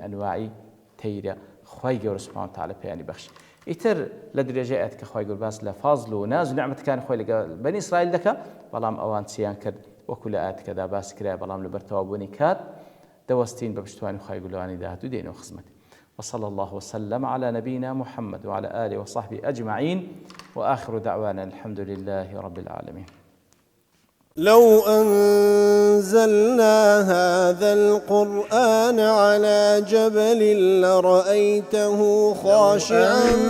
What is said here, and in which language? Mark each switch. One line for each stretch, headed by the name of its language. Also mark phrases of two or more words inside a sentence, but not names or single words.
Central Kurdish: ئەنواعی تەیرە خوای گەورە
Arabic: سوبحانە وتعالا
Central Kurdish: پێیانی بەخشی ئیتر لە درێژەی ئاەت کە خوای گەورە باس لە فازڵ و ناز و نعمەتەکانی خۆی لەگەڵ بەنی ئیسرائیل دەکات بەڵام ئەوان چیان کرد وەکو لە ئاەتەکەدا باس کرایە بەڵام لەبەر تەواوبوونی کات دەوەستین بە پشتوانی خوای گەورەوانی داهاتوو دێنەوە خزمەتی
Arabic: وصلى الله وسلم على نبينا محمد وعلى آله وصحبه أجمعين وآخر دعوانا الحمد لله رب العالمين. لو أنزلنا هذا القرآن على جبل لرأيته خاشعا